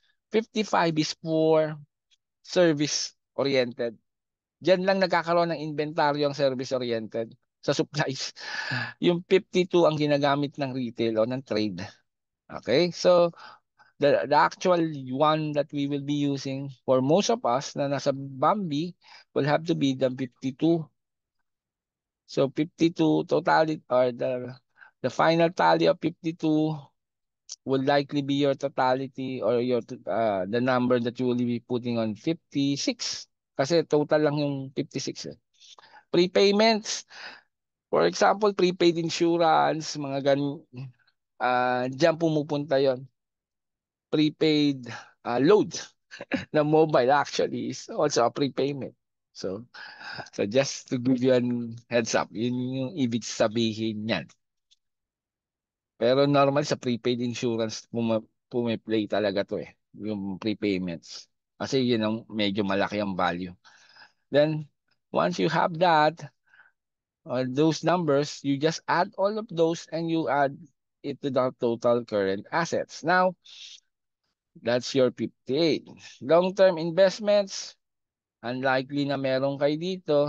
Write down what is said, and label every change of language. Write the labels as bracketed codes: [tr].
[en] 55 is for service oriented. [tl] Diyan lang nagkakaroon ng inventaryo ang service oriented sa supplies. Yung 52 ang ginagamit ng retail o ng trade. [en] Okay? So the actual one that we will be using for most of us [tl] na nasa Bambi [en] will have to be the 52. So 52 totality or the final tally of 52 will likely be your totality or your the number that you will be putting on 56. [tl] Kasi total lang yung 56 eh. [en] Prepayments, for example, prepaid insurance, [tl] mga diyan pumupunta yon. [en] Prepaid load na mobile actually is also a prepayment. So just to give you an heads up, [tl] yun yung ibig sabihin niyan. Pero normal sa prepaid insurance, pumiplay talaga to eh, yung prepayments. Kasi yun ang medyo malaki ang value. [en] Then, once you have that, those numbers, you just add all of those and you add it to the total current assets. Now, that's your 58. Long-term investments, unlikely [tl] na meron kayo dito.